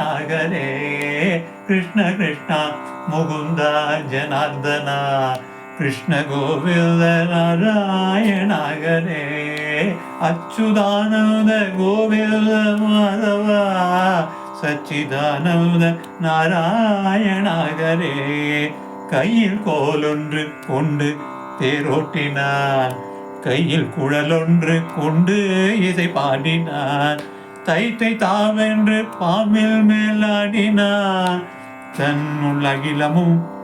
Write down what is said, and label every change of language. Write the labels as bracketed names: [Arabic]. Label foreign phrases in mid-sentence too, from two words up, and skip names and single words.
[Sanskrit] हरे कृष्ण कृष्ण मुकुंद जनार्दन कृष्ण गोविंद नारायण हरे अच्युतानंद गोविंद माधव सच्चिदानंद नारायण हरे [Tamil] கையில் கோலொன்று கொண்டு தேரோட்டினான் கையில் குழலொன்று கொண்டு இசை பாடினான் தைத்தை தாவென்று பாம்பில் மேலாடினான் தன்னுள் அகிலமும்